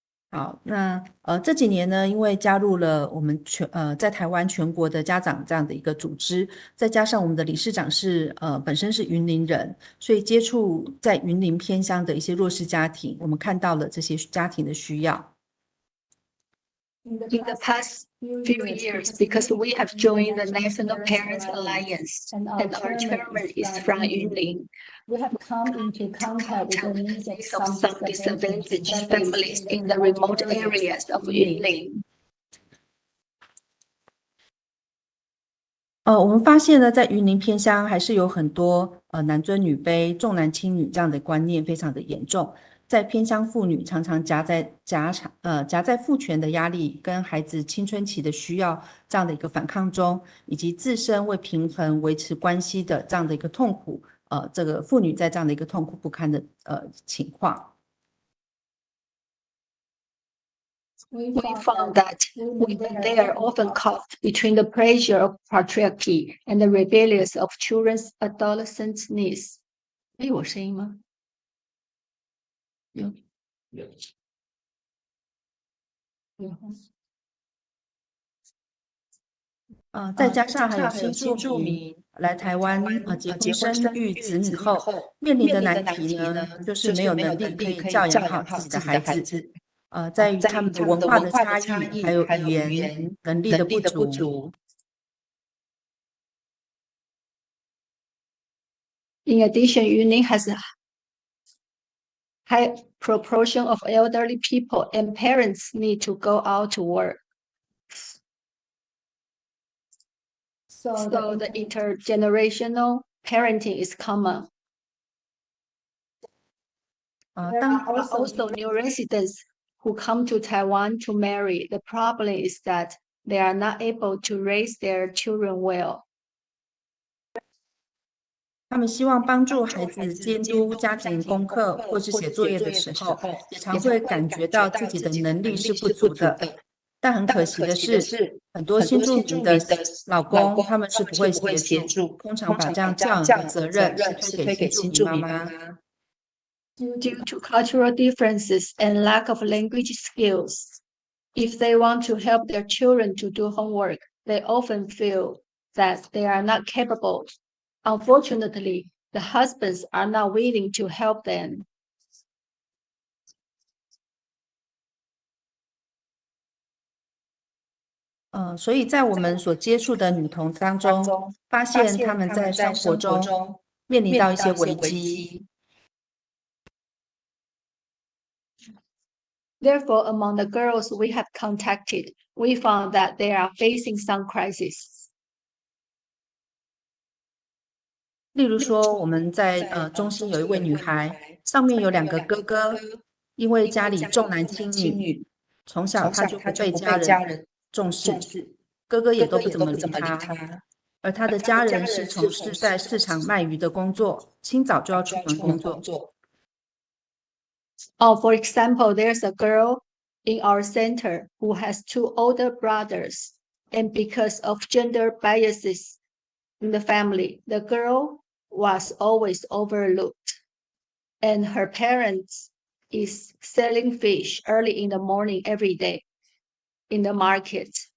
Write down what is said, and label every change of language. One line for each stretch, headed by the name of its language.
Chinese: 好，那这几年呢，因为加入了我们在台湾全国的家长这样的一个组织，再加上我们的理事长是本身是云林人，所以接触在云林偏乡的一些弱势家庭，我们看到了这些家庭的需要。
English: In the past few years, because we have joined the National Parents Alliance and our chairman is from Yunlin, we have come into contact with the needs of some disadvantaged families in the remote areas of Yunlin.
Chinese: 我们发现呢，在云林偏乡还是有很多男尊女卑、重男轻女这样的观念非常的严重。在偏乡妇女常常夹在父权的压力跟孩子青春期的需要这样的一个反抗中，以及自身为平衡维持关系的这样的一个痛苦，这个妇女在这样的一个痛苦不堪的情况。
English: We found that women there often caught between the pressure of patriarchy and the rebellious of children's adolescent needs.
Chinese: 有声音吗？有。再加上还有新住民来台湾结婚生育子女后，面临的难题呢，就是没有能力可以教养好自己的孩子。在于他们的文化的差异，还有语言能力的不足。
English: In addition, Yunlin has a high proportion of elderly people and parents need to go out to work. So the intergenerational parenting is common. There are also new residents who come to Taiwan to marry. The problem is that they are not able to raise their children well.
Chinese: 他们希望帮助孩子监督家庭功课或是写作业的时候，也常会感觉到自己的能力是不足的。但很可惜的是，很多新住民的老公他们是不会协助，通常把这样教养的责任是推给新住民妈妈。
English: Due to cultural differences and lack of language skills, if they want to help their children to do homework, they often feel that they are not capable. Unfortunately, the husbands are not willing to help them.
Chinese: 所以在我们所接触的女童当中，发现她们在生活中面临到一些危机。
English: Therefore, among the girls we have contacted, we found that they are facing some crises.
Chinese: 例如说，我们在中心有一位女孩，上面有2个哥哥，因为家里重男轻女，从小她就不被家人重视，哥哥也都不怎么理她。而她的家人是从事在市场卖鱼的工作，清早就要出门工作。
English: For example, there's a girl in our center who has 2 older brothers, and because of gender biases in the family, the girl was always overlooked, and her parents is selling fish early in the morning every day in the market.